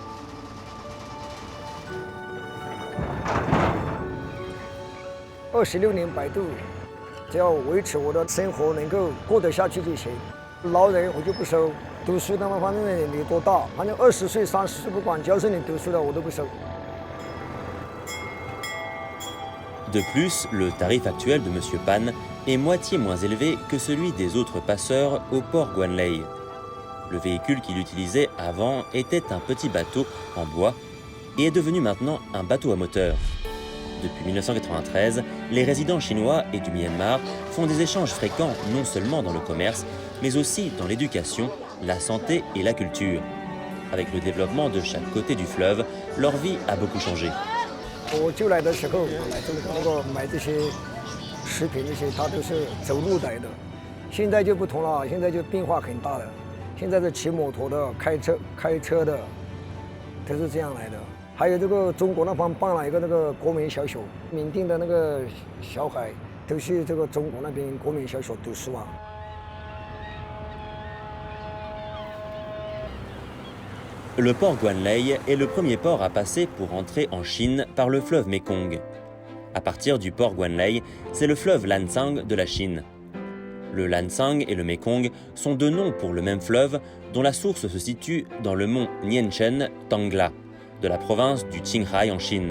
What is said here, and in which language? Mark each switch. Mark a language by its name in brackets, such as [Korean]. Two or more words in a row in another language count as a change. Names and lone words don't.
[Chinese] 26 年摆渡，只要维持我的生活能够过得下去就行。老人我就不收，读书的嘛，反正你多大，反正20岁、30岁不管，只要是你读书的我都不收。 [French] De plus, le tarif actuel de M. Pan est moitié moins élevé que celui des autres passeurs au port Guanlei. Le véhicule qu'il utilisait avant était un petit bateau en bois et est devenu maintenant un bateau à moteur. Depuis 1993, les résidents chinois et du Myanmar font des échanges fréquents non seulement dans le commerce, mais aussi dans l'éducation, la santé et la culture. Avec le développement de chaque côté du fleuve, leur vie a beaucoup changé. [Chinese] 我就来的时候，来这个买这些食品那些，他都是走路来的。现在就不同了，现在就变化很大了。现在是骑摩托的、开车的，都是这样来的。还有这个中国那方办了一个那个国民小学，缅甸的那个小孩都去这个中国那边国民小学读书啊。 [French] Le port Guanlei est le premier port à passer pour entrer en Chine par le fleuve Mékong. À partir du port Guanlei, c'est le fleuve Lancang de la Chine. Le Lancang et le Mékong sont deux noms pour le même fleuve dont la source se situe dans le mont Nianchen Tangla, de la province du Qinghai en Chine.